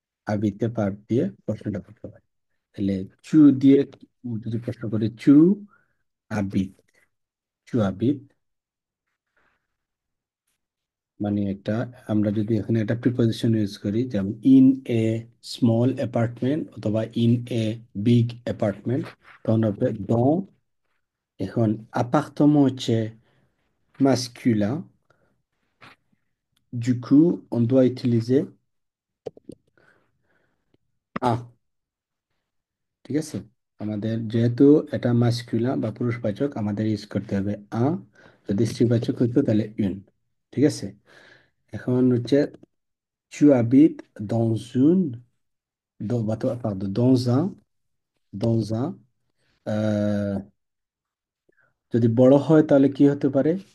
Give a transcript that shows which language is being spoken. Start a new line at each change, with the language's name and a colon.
Bangla: আবিতে বার দিয়ে প্রশ্নটা করতে পারি। তাহলে চু দিয়ে যদি প্রশ্ন করি, চু আবিত, চু আবিত মানে একটা, আমরা যদি এখানে একটা প্রিপজিশন ইউজ করি, যেমন ইন এ স্মল অ্যাপার্টমেন্ট অথবা ইন এ বিগ অ্যাপার্টমেন্ট, তখন হবে দ এখন appartement হচ্ছে masculin.
French: Du coup, on doit utiliser un.
Bangla: ঠিক আছে? আমাদের যেহেতু এটা মাস্কুলিন বা পুরুষবাচক, আমাদের ইউজ করতে হবে un। যদি স্ত্রীবাচক হইতো তাহলে une। ঠিক আছে? এখন হচ্ছে
French: tu habites dans une, pardon, dans un,
Bangla: আহ, যদি বড় হয় তাহলে কি হতে পারে?